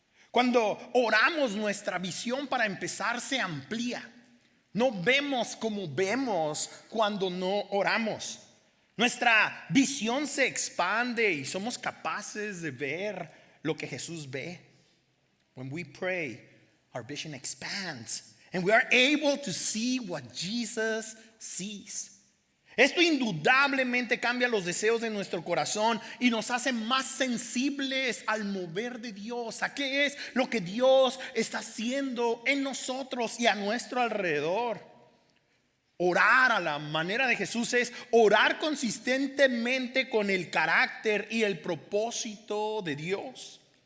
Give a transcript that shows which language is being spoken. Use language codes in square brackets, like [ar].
[es] Cuando oramos, nuestra visión para empezar se amplía. No vemos como vemos cuando no oramos. Nuestra visión se expande y somos capaces de ver lo que Jesús ve. [en] When we pray, our vision expands and we are able to see what Jesus sees. [es] Esto indudablemente cambia los deseos de nuestro corazón y nos hace más sensibles al mover de Dios, a qué es lo que Dios está haciendo en nosotros y a nuestro alrededor. Orar a la manera de Jesús es orar consistentemente con el carácter y el propósito de Dios.